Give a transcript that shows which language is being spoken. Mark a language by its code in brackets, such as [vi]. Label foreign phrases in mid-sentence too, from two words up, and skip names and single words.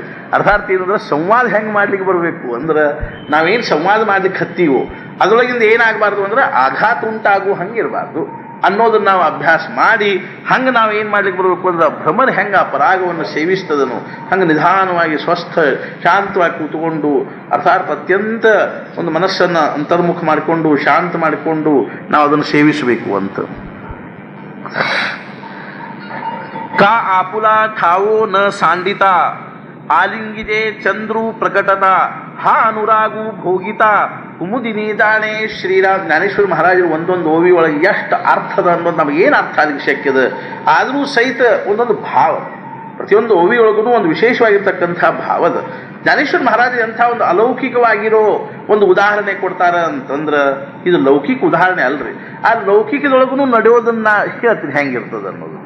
[kn] ಅರ್ಥಾತ್ ಏನಂದ್ರೆ ಸಂವಾದ ಹೆಂಗೆ ಮಾಡ್ಲಿಕ್ಕೆ ಬರಬೇಕು ಅಂದ್ರೆ ನಾವೇನು ಸಂವಾದ ಮಾಡ್ಲಿಕ್ಕೆ ಹತ್ತೀವೋ ಅದರೊಳಗಿಂದ ಏನಾಗಬಾರ್ದು ಅಂದ್ರೆ ಆಘಾತ ಉಂಟಾಗುವ ಹಂಗೆ ಇರಬಾರ್ದು ಅನ್ನೋದನ್ನು ನಾವು ಅಭ್ಯಾಸ ಮಾಡಿ ಹಂಗೆ ನಾವು ಏನು ಮಾಡ್ಲಿಕ್ಕೆ ಬರಬೇಕು ಅಂದ್ರೆ ಭ್ರಮರ ಹೆಂಗೆ ಆ ಪರಾಗವನ್ನು ಸೇವಿಸ್ತದನು ಹಂಗೆ ನಿಧಾನವಾಗಿ ಸ್ವಸ್ಥ ಶಾಂತವಾಗಿ ಕೂತ್ಕೊಂಡು ಅರ್ಥಾತ್ ಅತ್ಯಂತ ಒಂದು ಮನಸ್ಸನ್ನು ಅಂತರ್ಮುಖ ಮಾಡಿಕೊಂಡು ಶಾಂತ ಮಾಡಿಕೊಂಡು ನಾವು ಅದನ್ನು ಸೇವಿಸಬೇಕು ಅಂತ. [mr] का आपुला ठावो न सांडिता आलिंगिजे चंद्रू प्रकटता हा अनुरागु भोगिता कुमुदिनी दाणे श्रीराम. [kn] ಜ್ಞಾನೇಶ್ವರ ಮಹಾರಾಜರು ಒಂದೊಂದು ಓವಿ ಒಳಗೆ ಎಷ್ಟು ಅರ್ಥದ ಅನ್ನೋದು ನಮಗೇನು ಅರ್ಥ ಆಗಲಿಕ್ಕೆ ಶಕ್ಯದ, ಆದರೂ ಸಹಿತ ಒಂದೊಂದು ಭಾವ, ಪ್ರತಿಯೊಂದು ಓವಿ ಒಳಗೂ ಒಂದು ವಿಶೇಷವಾಗಿರ್ತಕ್ಕಂಥ ಭಾವದ. ಜ್ಞಾನೇಶ್ವರ ಮಹಾರಾಜರು ಎಂಥ ಒಂದು ಅಲೌಕಿಕವಾಗಿರೋ ಒಂದು ಉದಾಹರಣೆ ಕೊಡ್ತಾರ ಅಂತಂದ್ರೆ ಇದು ಲೌಕಿಕ ಉದಾಹರಣೆ ಅಲ್ರಿ, ಆ ಲೌಕಿಕದೊಳಗೂ ನಡೆಯೋದನ್ನ ಹೇಳ್ತೀನಿ ಹೆಂಗಿರ್ತದ ಅನ್ನೋದು.